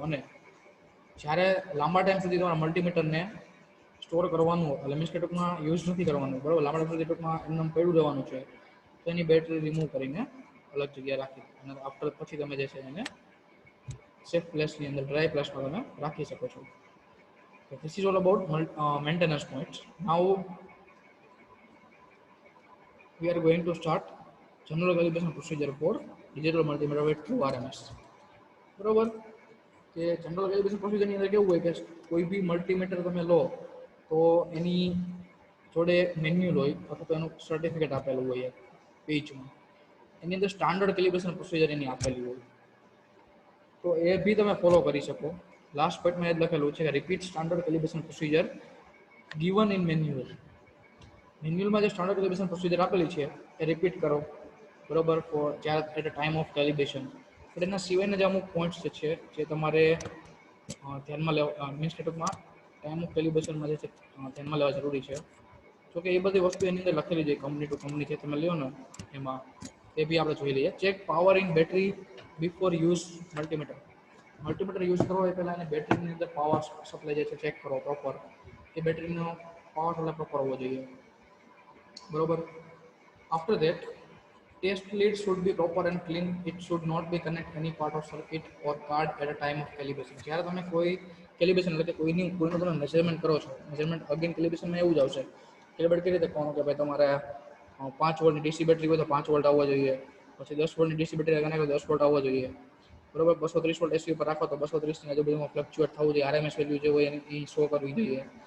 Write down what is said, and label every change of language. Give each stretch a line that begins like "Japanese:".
Gujarati: અને જ્યારે લાંબા ટાઈમ સુધી તમારા મલ્ટીમીટરને સ્ટોર કરવાનું, એટલે મીન્સ કે ટૂંકમાં યુઝ નથી કરવાનું, બરાબર, લાંબા ટાઈમ સુધી ટૂંકમાં એમને પડ્યું રહેવાનું છે, તો એની બેટરી રિમૂવ કરીને અલગ જગ્યાએ રાખી અને આફ્ટર પછી તમે જે છે એને સેફ પ્લેસની અંદર, ડ્રાય પ્લેસમાં તમે રાખી શકો છો.
English: So this is all about maintenance points. Now we are going to start general calibration procedure for digital multimeter with True RMS.
Gujarati: બરોબર, કે જનરલ કેલિબ્રેશન પ્રોસિજરની અંદર કેવું હોય કે કોઈ બી મલ્ટીમીટર તમે લો તો એની જોડે મેન્યુઅલ હોય અથવા તો એનું સર્ટિફિકેટ આપેલું હોય પેજમાં, એની અંદર સ્ટાન્ડર્ડ કેલિબ્રેશન પ્રોસિજર એની આપેલી હોય, તો એ બી તમે ફોલો કરી શકો. લાસ્ટ પોઈન્ટમાં એ જ લખેલું છે કે
English: Repeat standard calibration procedure given in manual.
Gujarati: મેન્યુઅલમાં જે સ્ટાન્ડર્ડ કેલિબ્રેશન પ્રોસિજર આપેલી છે એ રિપીટ કરો, બરોબર, ફોર જ્યારે at a time of calibration. પણ એના સિવાયના જે અમુક પોઈન્ટ્સ છે જે તમારે ધ્યાનમાં લેવા, મીન્સ કે ટૂંકમાં ટાઈમ ઓફ કેલિબ્રેશનમાં જે છે ધ્યાનમાં લેવા જરૂરી છે. જોકે એ બધી વસ્તુ એની અંદર લખેલી છે, કંપની ટુ કંપની છે તમે લ્યો ને એમાં, એ બી આપણે જોઈ લઈએ.
English: Check power in battery before use multimeter.
Gujarati: Multimeter use કરો એ પહેલાં એને બેટરીની અંદર પાવર સપ્લાય જે છે ચેક કરો પ્રોપર, કે બેટરીનો પાવર સપ્લાય પ્રોપર હોવો જોઈએ, બરોબર.
English: After that test lead should be proper and clean. It should not be connect any part of circuit or card at a time of calibration.
Gujarati: જ્યારે તમે કોઈ કેલિબ્રેશન એટલે કે કોઈનું તમે મેઝરમેન્ટ કરો છો, મેઝરમેન્ટ અગેન કેલિબ્રેશનમાં એવું જ આવશે. કેલિબ્રેટ કેવી રીતે કરવાનું કે ભાઈ તમારે 5 વોલ્ટની ડીસી બેટરી હોય તો 5 વોલ્ટ આવવા જોઈએ, પછી 10 વોલ્ટની ડીસી બેટરી કનેક્ટ હોય 10 વોલ્ટ આવવા જોઈએ, બરોબર. 230 વોલ્ટ એસી ઉપર રાખો તો 230 ની આજુબાજુમાં ફ્લક્ચ્યુએટ થવું જોઈએ, આરએમએસ વેલ્યુ જે હોય એની શો કરવી જોઈએ.